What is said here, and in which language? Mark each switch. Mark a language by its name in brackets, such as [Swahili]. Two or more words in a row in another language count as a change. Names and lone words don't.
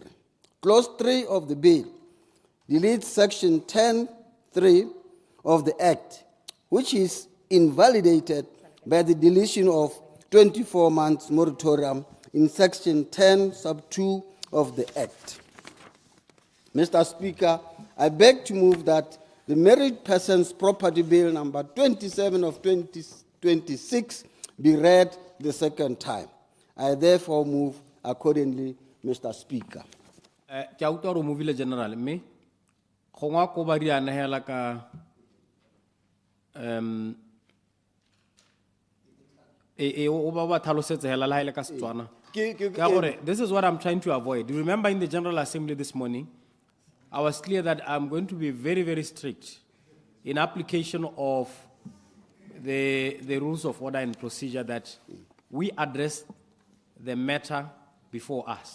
[English] Clause 3 of the bill deletes Section 10(3) of the Act, which is invalidated by the deletion of 24 months moratorium in Section 10 sub 2 of the Act. Mr. Speaker, I beg to move that the Married Persons Property Bill number 27 of 2026 be read the second time. I therefore move accordingly, Mr. Speaker. [Tswana] Ke a utlwa gore o movile general mme gongwe ko ba di anegela ka o ba tlhalosetse hela la ile ka Setswana. [English] This is what I'm trying to avoid. You remember in the General Assembly this morning, I was clear that I'm going to be very, very strict in application of the rules of order and procedure that we address the matter before us.